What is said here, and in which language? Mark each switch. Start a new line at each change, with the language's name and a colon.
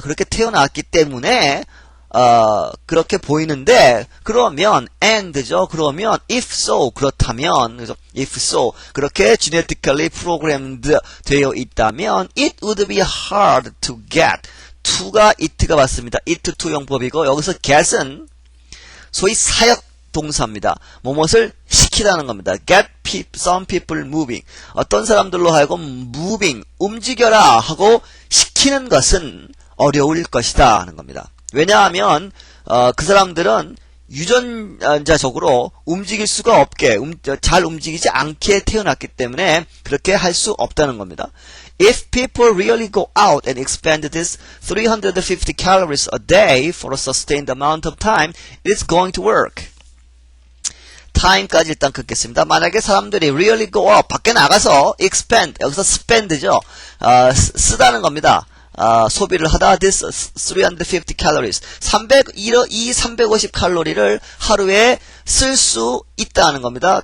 Korean: 그렇게 태어났기 때문에 그렇게 보이는데 그러면 and죠. 그러면
English: if so
Korean: 그렇다면 그래서 if so 그렇게
English: genetically programmed
Korean: 되어 있다면
English: it would be hard to get to
Korean: 가 it가 맞습니다. it to 용법이고 여기서 get은 소위 사역 동사입니다. 무엇을 시키다는 겁니다.
English: get some people moving
Korean: 어떤 사람들로 하여금 moving 움직여라 하고 시키는 것은 어려울 것이다 하는 겁니다. 왜냐하면 그 사람들은 유전자적으로 움직일 수가 없게 잘 움직이지 않게 태어났기 때문에 그렇게 할 수 없다는 겁니다.
English: If people really go out and expend this 350 calories a day for a sustained amount of time, it's going to work.
Korean: time까지 일단 끊겠습니다. 만약에 사람들이
English: really go out
Korean: 밖에 나가서 expend 여기서 spend죠. 쓰다는 겁니다. 소비를 하다
English: this 350 calories
Korean: 350 칼로리를 하루에 쓸 수 있다는 겁니다.